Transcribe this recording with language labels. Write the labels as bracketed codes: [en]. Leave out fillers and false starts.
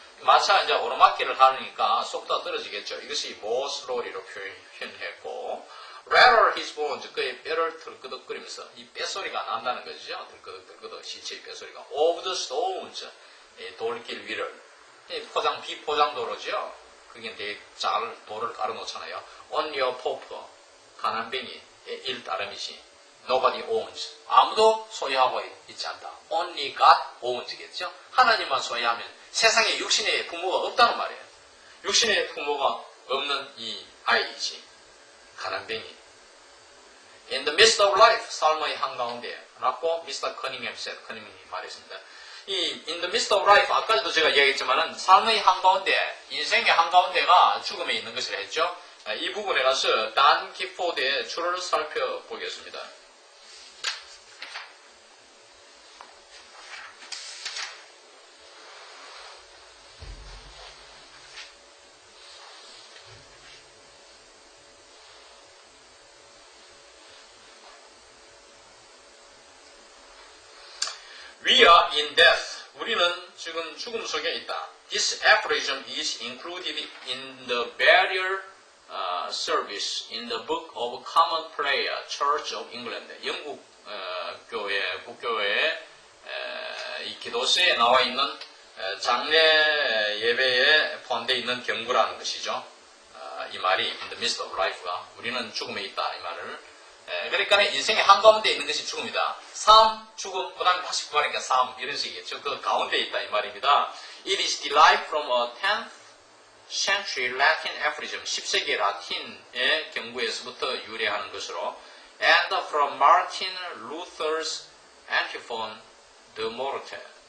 [ko] 마차 이제 오르막길을 가니까 속도가 떨어지겠죠. 이것이 [en] more slowly [ko] 로 표현했고, [en] rattle his bones, [ko] 그의 뼈를 덜끄덕거리면서 이 뼈소리가 난다는 거죠. 덜끄덕 시체의 뼈소리가. [en] over the stones, [ko] 돌길 위를. 비포장도로죠. 그게 되게 잘 돌을 깔아놓잖아요. [en] on your pope, [ko] 가난뱅이 일 따름이지. [en] nobody owns, [ko] 아무도 소유하고 있지 않다. [en] only God owns겠죠. [ko] 하나님만 소유하면 세상에 육신의 부모가 없다는 말이에요. 육신의 부모가 없는 이 아이이지. 가난뱅이. [en] In the midst of life, [ko] 삶의 한가운데 라고 미스터 커닝햄 커닝햄이 말했습니다. 이 [en] in the midst of life, [ko] 아까도 제가 이야기했지만은 삶의 한가운데, 인생의 한가운데가 죽음에 있는 것이라 했죠. 이 부분에 가서 단 기포드의 줄을 살펴보겠습니다. [en] We are in death. [ko] 우리는 지금 죽음 속에 있다. [en] This aphorism is included in the burial service in the Book of Common Prayer, Church of England. [ko] 영국 국교회 이 기도서에 나와 있는 장례 예배에 포함되어 있는 경구라는 것이죠. 이 말이 [en] in the midst of life [ko] 가 우리는 죽음에 있다 이 말을. 그러니까 인생의 한가운데 있는 것이 죽음이다. 삶, 죽음, 그 다음에 다시 부활이니까 삶, 이런 식이겠죠. 그 가운데 있다 이 말입니다. [en] It is derived from a 10th century Latin aphorism. [ko] 10세기 라틴의 경구에서부터 유래하는 것으로, [en] and from Martin Luther's antiphon, De Morte.